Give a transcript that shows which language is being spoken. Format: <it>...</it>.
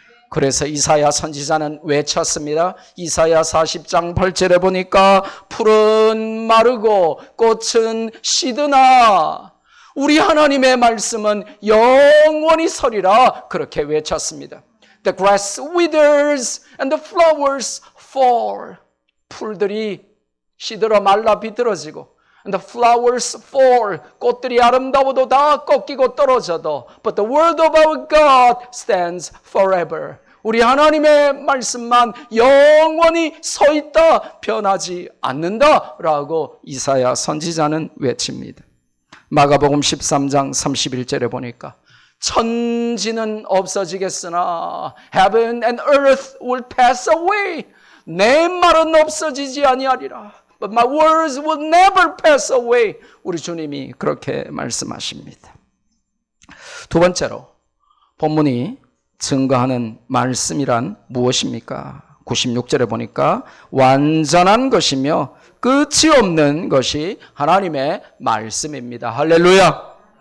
<ko>그래서 이사야 선지자는 외쳤습니다. 이사야 40장 8절에 보니까 풀은 마르고 꽃은 시드나 우리 하나님의 말씀은 영원히 서리라 그렇게 외쳤습니다.</ko> <en>The grass withers and the flowers fall.</en> <ko>풀들이 시들어 말라 비틀어지고</ko> <en>and the flowers fall.</en> <ko>꽃들이 아름다워도 다 꺾이고 떨어져도</ko> <en>but the word of our God stands forever.</en> <ko>우리 하나님의 말씀만 영원히 서 있다 변하지 않는다라고 이사야 선지자는 외칩니다. 마가복음 13장 31절에 보니까 천지는 없어지겠으나</ko> <en>heaven and earth will pass away.</en> <ko>내 말은 없어지지 아니하리라.</ko> <en>But my words will never pass away.</en> <ko>우리 주님이 그렇게 말씀하십니다. 두 번째로 본문이 증거하는 말씀이란 무엇입니까? 96절에 보니까 완전한 것이며 끝이 없는 것이 하나님의 말씀입니다. 할렐루야.</ko>